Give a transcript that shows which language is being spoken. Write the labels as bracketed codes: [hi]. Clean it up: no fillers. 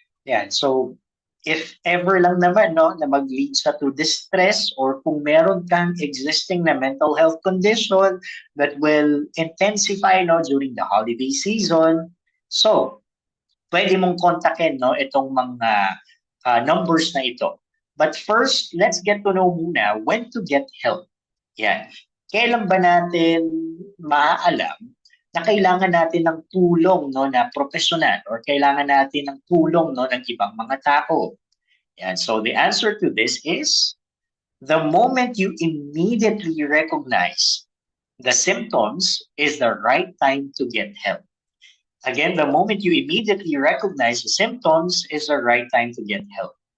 [en] Yeah, so if ever lang naman na mag-lead sa to distress or kung meron kang existing na mental health condition that will intensify during the holiday season, so pwede mong kontakin itong mga numbers na ito. But first, let's get to know muna when to get help. [tl] Yan. Kailan ba natin maaalam na kailangan natin ng tulong na profesional or kailangan natin ng tulong ng ibang mga tao? [en] And so the answer to this is the moment you immediately recognize the symptoms is the right time to get help. Again, the moment you immediately recognize the symptoms is the right time to get help.